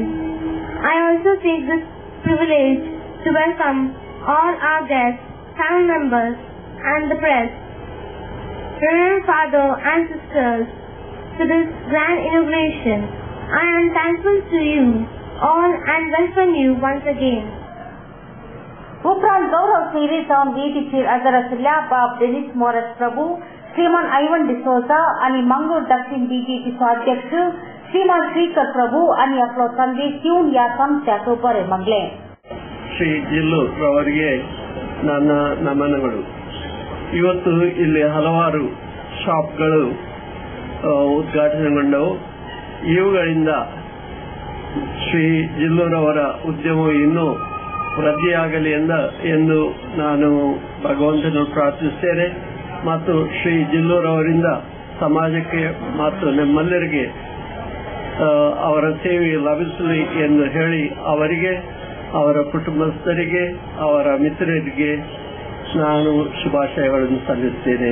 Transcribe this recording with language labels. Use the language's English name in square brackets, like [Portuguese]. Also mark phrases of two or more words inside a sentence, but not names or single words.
[English] I also take this privilege to welcome all our guests, family members, and the press. Reverend Father and sisters, to this grand inauguration, I am thankful to you all and welcome you once again. [Konkani] उपरांत गौरव सेवे जाऊन वेदीचेर हजर आशिल्ल्या बाब डेनिस मोरस प्रभू, श्रीमान ಐವನ್ ಡಿಸೋಜಾ आणि मंगळूर दक्षिण बीजेपीचो अध्यक्ष श्रीमान श्रीकर प्रभू आणि आपलो संदेश दिवन या ಸಂಸ್ಥೆಯ ಬರೆ ಮಂಗಲೆ. [Kannada] ಶ್ರೀ ಜಿಲ್ಲು ಅವರಿಗೆ ನನ್ನ ನಮನಗಳು. ಇವತ್ತು ಇಲ್ಲಿ ಹಲವಾರು ಶಾಪ್ಗಳು ಉದ್ಘಾಟನೆಗೊಂಡವು. ಇವುಗಳಿಂದ ಶ್ರೀ ಜಿಲ್ಲೂರವರ ಉದ್ಯಮವು ಇನ್ನೂ ವೃದ್ಧಿಯಾಗಲಿ ಎಂದು ನಾನು ಭಗವಂತನು ಪ್ರಾರ್ಥಿಸುತ್ತೇನೆ ಮತ್ತು ಶ್ರೀ ಜಿಲ್ಲೂರವರಿಂದ ಸಮಾಜಕ್ಕೆ ಮತ್ತು ನಮ್ಮೆಲ್ಲರಿಗೆ ಅವರ ಸೇವೆ ಲಭಿಸಲಿ ಎಂದು ಹೇಳಿ ಅವರಿಗೆ, ಅವರ ಕುಟುಂಬಸ್ಥರಿಗೆ, ಅವರ ಮಿತ್ರರಿಗೆ ನಾನು ಶುಭಾಶಯಗಳನ್ನು ಸಲ್ಲಿಸುತ್ತೇನೆ.